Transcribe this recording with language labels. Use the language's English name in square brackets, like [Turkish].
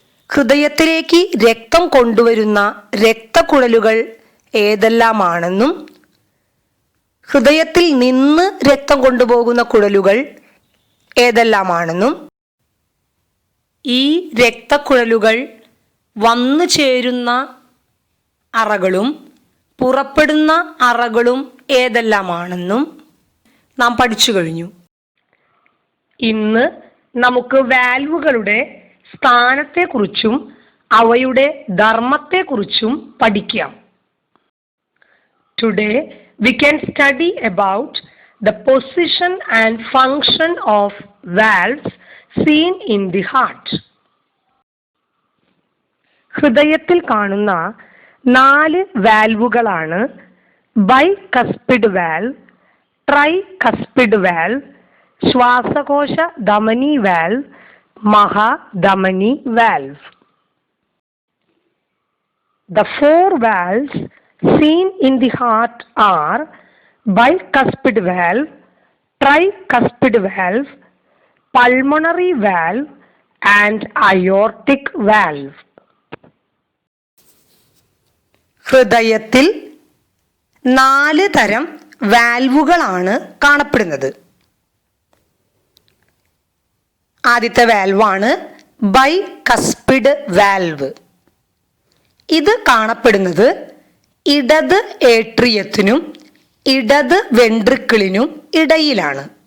[Malayalam] ഹൃദയത്തിലേക്ക് രക്തം കൊണ്ടുവരുന്ന രക്തക്കുഴലുകൾ ഏതെല്ലാമാണെന്നും ഹൃദയത്തിൽ നിന്ന് രക്തം കൊണ്ടുപോകുന്ന കുഴലുകൾ ഏതെല്ലാമാണെന്നും ഈ രക്തക്കുഴലുകൾ വന്നു ചേരുന്ന അറകളും പുറപ്പെടുന്ന അറകളും ഏതെല്ലാമാണെന്നും നാം പഠിച്ചു കഴിഞ്ഞു. ഇന്ന് നമുക്ക് വാൽവുകളുടെ സ്ഥാനത്തെക്കുറിച്ചും അവയുടെ ധർമ്മത്തെക്കുറിച്ചും പഠിക്കാം. [English] Today we can study about the position and function of valves seen in the heart. [Malayalam] ഹൃദയത്തിൽ കാണുന്ന 4 വാൽവുകളാണ് ബൈകസ്പിഡ് വാൽവ്, ട്രൈകസ്പിഡ് വാൽവ്, ശ്വാസകോശ ധമനി valve, മഹാധമനി valve. [English] The 4 valves seen in the heart are bicuspid valve, tricuspid valve, pulmonary valve and aortic valve. [Malayalam] ഹൃദയത്തിൽ 4 തരം വാൽവുകളാണ് കാണപ്പെടുന്നത്. ആദ്യത്തെ വാൽവാണ് bicuspid valve. ഇത് കാണപ്പെടുന്നത് ഇടത് ഏട്രിയത്തിനും ഇടത് വെൻട്രിക്കിളിനും ഇടയിലാണ്.